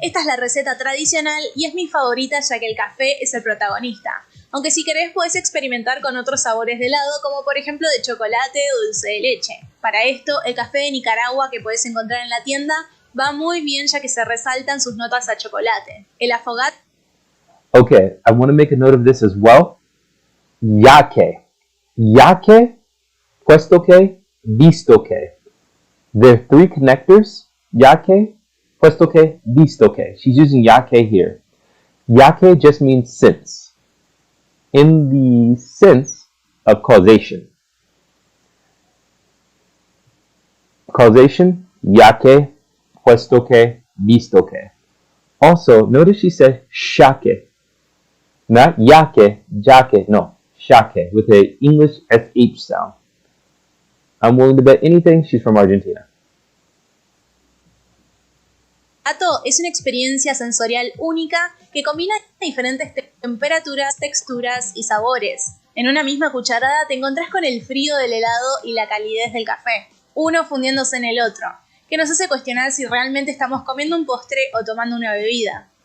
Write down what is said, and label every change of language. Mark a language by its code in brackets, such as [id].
[es] Esta es la receta tradicional y es mi favorita ya que el café es el protagonista. Aunque si querés puedes experimentar con otros sabores de helado como por ejemplo de chocolate o dulce de leche. Para esto el café de Nicaragua que puedes encontrar en la tienda va muy bien ya que se resaltan sus notas a chocolate. El affogato... [en] Okay, I want to make a note of this as well. [es] Yaque. Yaque, puesto que, visto que. [en] There are three connectors. [es] Yaque, puesto que, visto que. [en] She's using yaque here. Yaque just means since. In the sense of causation. [es] Causation, yaque, puesto que, visto que. [en] Also, notice she said shaque. Not yaque, jaque, no. Shaque, with an English SH sound. I'm willing to bet anything she's from Argentina. [es] Es una experiencia sensorial única que combina diferentes temperaturas, texturas y sabores. En una misma cucharada te encontrás con el frío del helado y la calidez del café, uno fundiéndose en el otro, que nos hace cuestionar si realmente estamos comiendo un postre o tomando una bebida.